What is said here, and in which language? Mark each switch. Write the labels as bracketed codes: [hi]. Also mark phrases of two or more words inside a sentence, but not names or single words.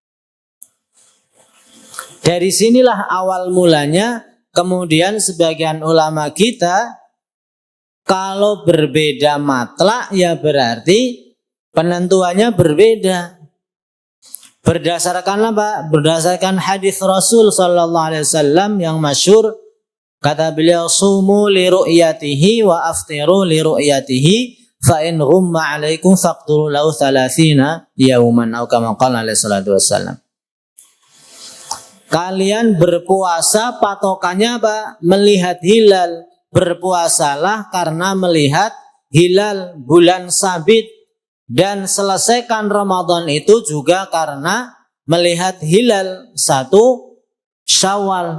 [id] Dari sinilah awal mulanya, kemudian sebagian ulama kita kalau berbeda matla' ya berarti penentuannya berbeda. Berdasarkan apa? Berdasarkan hadis Rasul [ar] صلى الله عليه وسلم [id] yang masyhur, kata beliau, [ar] صوموا لرؤيته وأفطروا لرؤيته فإن غم عليكم فاقدروا له 30 يوما atau كما قال عليه الصلاة والسلام. [id] Kalian berpuasa patokannya apa? Melihat hilal. Berpuasalah karena melihat hilal bulan sabit. Dan selesaikan Ramadan itu juga karena melihat hilal 1 Syawal.